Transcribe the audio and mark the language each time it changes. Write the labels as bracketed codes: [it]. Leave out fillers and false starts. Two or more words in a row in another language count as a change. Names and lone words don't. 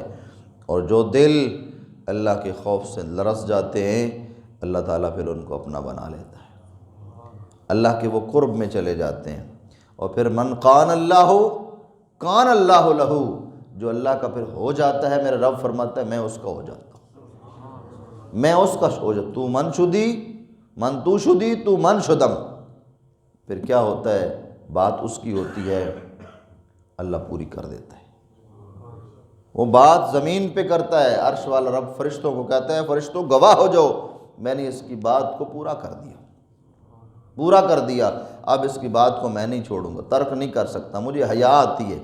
[ur] اور جو دل اللہ کے خوف سے لرز جاتے ہیں، اللہ تعالیٰ پھر ان کو اپنا بنا لیتا ہے، اللہ کے وہ قرب میں چلے جاتے ہیں۔ اور پھر [ar] من قان اللہ کان اللہ لہو، [ur] جو اللہ کا پھر ہو جاتا ہے، میرا رب فرماتا ہے میں اس کا ہو جاتا ہوں، میں اس کا ہو جاتا ہوں۔ [fa] تو من شدی، من تو شدی، تو من شدم۔ [ur] پھر کیا ہوتا ہے؟ بات اس کی ہوتی ہے، اللہ پوری کر دیتا ہے۔ وہ بات زمین پہ کرتا ہے، عرش والا رب فرشتوں کو کہتا ہے فرشتوں گواہ ہو جاؤ، میں نے اس کی بات کو پورا کر دیا، اب اس کی بات کو میں نہیں چھوڑوں گا، ترک نہیں کر سکتا، مجھے حیا آتی ہے۔